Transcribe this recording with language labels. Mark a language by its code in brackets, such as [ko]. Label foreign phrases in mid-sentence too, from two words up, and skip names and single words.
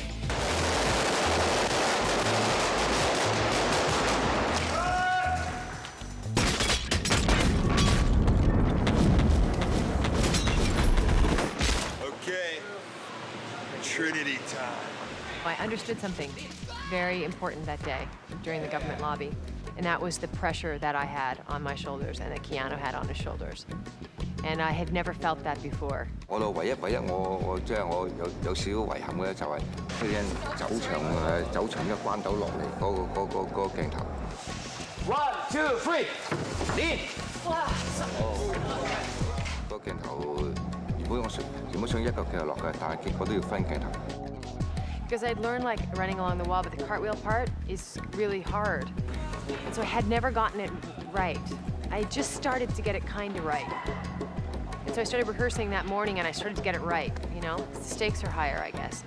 [en] Okay, Trinity time. I understood something very important that day during the government lobby, and that was the pressure that I had on my shoulders and that Keanu had on his shoulders. And I had never felt that before. [yue] 我唯一我即係我有少少遺憾嘅就係佢哋走場一關斗落嚟嗰個鏡頭。 [en] 1, 2, 3, lean. [yue] 個鏡頭原本想一個鏡頭落嘅，但係結果都要分鏡頭。 [en] Because I'd learned like running along the wall, but the cartwheel part is really hard. And so I had never gotten it right. I just started to get it kind of right. And so I started rehearsing that morning and I started to get it right, you know? The stakes are higher, I guess.